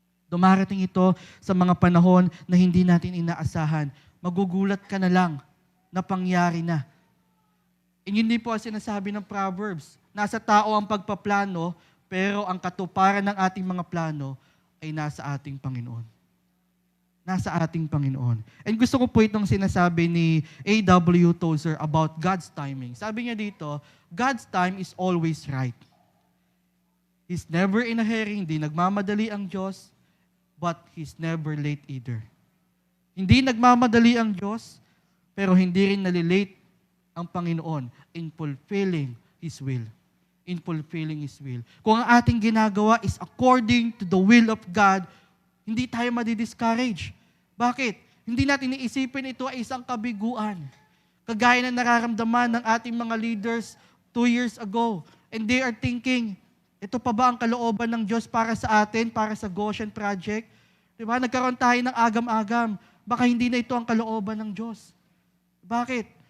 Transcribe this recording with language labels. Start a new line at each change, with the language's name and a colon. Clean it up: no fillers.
Filipino: Dumarating ito sa mga panahon na hindi natin inaasahan. Magugulat ka na lang na pangyari na. Hindi po ang sinasabi ng Proverbs. Nasa tao ang pagpaplano, pero ang katuparan ng ating mga plano ay nasa ating Panginoon. Nasa ating Panginoon. And gusto ko po itong sinasabi ni A.W.
English: Tozer about God's timing.
Filipino: Sabi niya dito,
English: God's time is always right. He's never in a hurry,
Filipino: hindi nagmamadali ang Diyos,
English: but He's never late either.
Filipino: Hindi nagmamadali ang Diyos, pero hindi rin nalilate ang Panginoon
English: in fulfilling His will. In fulfilling His will.
Filipino: Kung ang ating ginagawa
English: is according to the will of God,
Filipino: hindi tayo madi-discourage. Bakit? Hindi natin iisipin ito ay isang kabiguan. Kagaya na nararamdaman ng ating mga leaders 2 years ago.
English: And they are thinking,
Filipino: ito pa ba ang kalooban ng Diyos para sa atin, para sa Goshen Project? Diba? Nagkaroon tayo ng agam-agam. Baka hindi na ito ang kalooban ng Diyos. Bakit?